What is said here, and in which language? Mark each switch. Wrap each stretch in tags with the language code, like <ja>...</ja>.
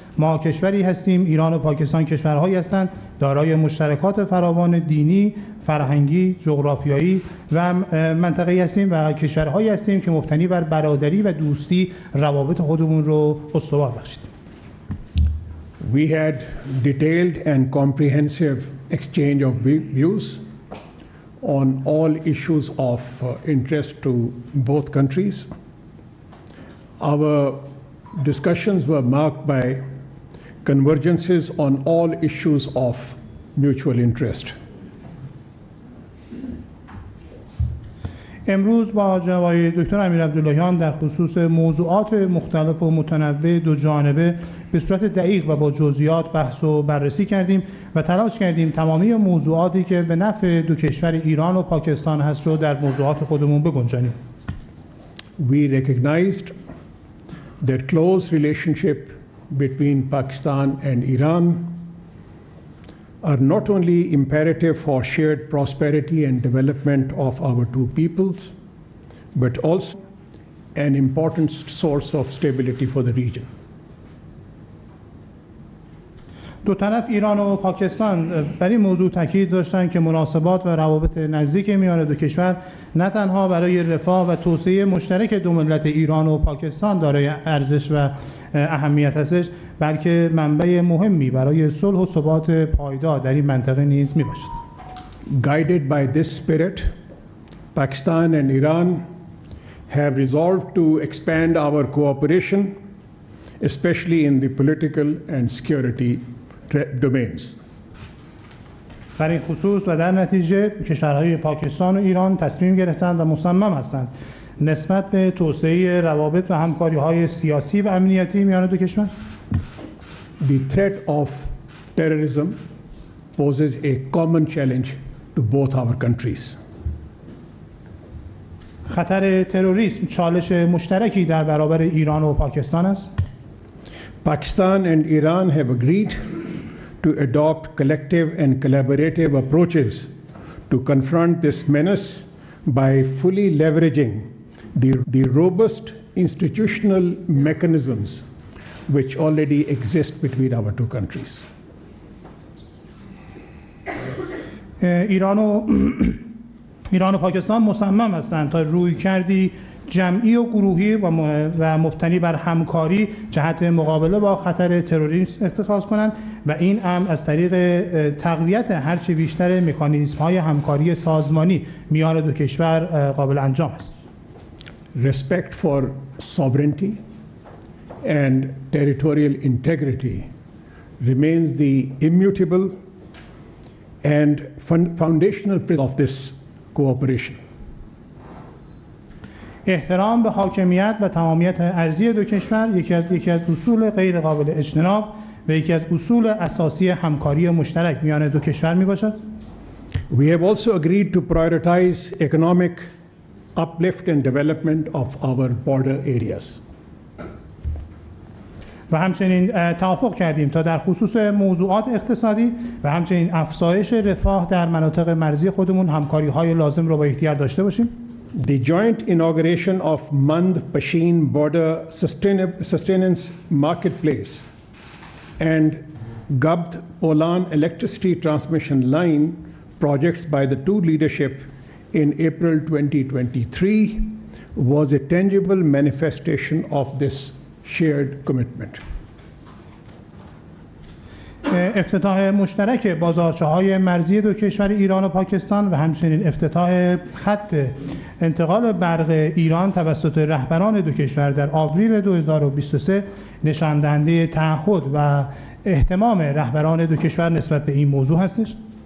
<fa>ما کشوری هستیم، ایران و پاکستان کشورهایی هستند دارای مشترکات فراوان دینی، فرهنگی، جغرافیایی و منطقه‌ای هستیم و کشورهایی هستیم که مبتنی بر برادری و دوستی روابط خودمون رو استوار بخشیدیم.</fa> <en>We had detailed and comprehensive exchange of views on all issues of interest to both countries. Our discussions were marked by convergences on all issues of mutual interest.</en> <fa>امروز با جناب آقای دکتر امیرعبداللهیان در خصوص موضوعات مختلف و متنوع دو جانبه به صورت دقیق و با جزئیات بحث و بررسی کردیم و تلاش کردیم تمامی موضوعاتی که به نفع دو کشور ایران و پاکستان هست رو در موضوعات خودمون بگنجانیم.</fa> <en>We recognized that close relationship between Pakistan and Iran are not only imperative for shared prosperity and development of our two peoples, but also an important source of stability for the region.</en> <fa>دو طرف ایران و پاکستان بر این موضوع تاکید داشتند که مناسبات و روابط نزدیک میان دو کشور نه تنها برای رفاه و توسعه مشترک دو ملت ایران و پاکستان دارای ارزش و اهمیت هستش، بلکه منبع مهمی برای صلح و ثبات پایدار در این منطقه نیز میباشد.</fa> <en>Guided by this spirit, Pakistan and Iran have resolved to expand our cooperation, especially in the political and security domains.</en> <fa>در این خصوص و در نتیجه کشورهای پاکستان و ایران تصمیم گرفتند و مصمم هستند نسبت به توسعه روابط و همکاری‌های سیاسی و امنیتی میان دو کشور.</fa> <en>The threat of terrorism poses a common challenge to both our countries.</en> <fa>خطر تروریسم چالش مشترکی در برابر ایران و پاکستان است.</fa> <en>Pakistan and Iran have agreed to adopt collective and collaborative approaches to confront this menace by fully leveraging the robust institutional mechanisms which already exist between our two countries.</en> <fa>ایران و پاکستان مصمم هستند تا رویکردی جمعی و گروهی و مبتنی بر همکاری جهت مقابله با خطر تروریسم اتخاذ کنند و این امر از طریق تقویت هرچه بیشتر مکانیزم‌های همکاری سازمانی میان دو کشور قابل انجام است.</fa> <en>Respect for sovereignty and territorial integrity remains the immutable and foundational principle of this cooperation.</en> <fa>احترام به حاکمیت و تمامیت ارضی دو کشور یکی از اصول غیر قابل اجتناب و یکی از اصول اساسی همکاری مشترک میان دو کشور می باشد.</fa> <en>We have also agreed to prioritize economic uplift and development of our border areas.</en> <fa>و همچنین توافق کردیم تا در خصوص موضوعات اقتصادی و همچنین افزایش رفاه در مناطق مرزی خودمون همکاری‌های لازم رو با یکدیگر داشته باشیم.</fa> <en>The joint inauguration of Mand-Pashin Border Sustenance Marketplace and Gabd-Polan Electricity Transmission Line projects by the two leadership in April 2023 was a tangible manifestation of this shared commitment.</en> <fa>افتتاح مشترک بازارچه‌های مرزی دو کشور ایران و پاکستان و همچنین افتتاح خط انتقال برق ایران توسط رهبران دو کشور در آوریل 2023 نشان دهنده تعهد و اهتمام رهبران دو کشور نسبت به این موضوع هستش.</fa>